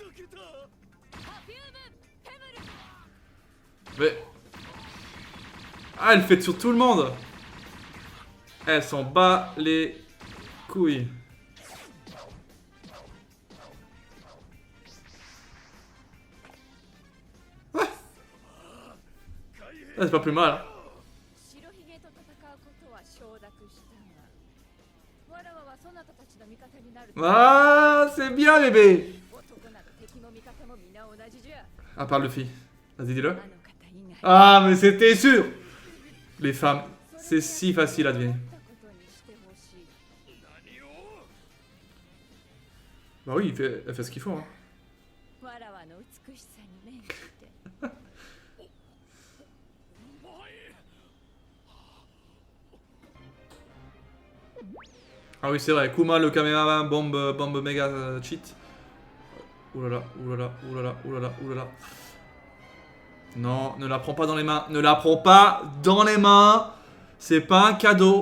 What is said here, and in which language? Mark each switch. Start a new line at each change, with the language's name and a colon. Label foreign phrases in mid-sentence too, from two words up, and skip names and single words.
French: Mais... Ah, elle fait sur tout le monde. Elle s'en bat les couilles. Ah, c'est pas plus mal. Hein.
Japanese: 白ひげと戦うことは承諾したが、わらわはそなたたちの味方になる。
French: Ah, c'est bien, bébé.
Japanese: 男など敵も味方も皆同じじゃ。
French: Ah, parle Luffy. Vas-y, dis-le.
Japanese: あの方以外。
French: Ah, mais c'était sûr. Les femmes, c'est si facile à deviner.
Japanese: ことにしてほしい。
French: Bah oui, elle fait ce qu'il faut. Hein.
Japanese: わらわの美しさに免じて。
French: Ah oui, c'est vrai. Kuma, le caméraman, bombe méga cheat. Oulala, oulala, oulala, oulala, oulala. Non, ne la prends pas dans les mains. Ne la prends pas dans les mains. C'est pas un cadeau.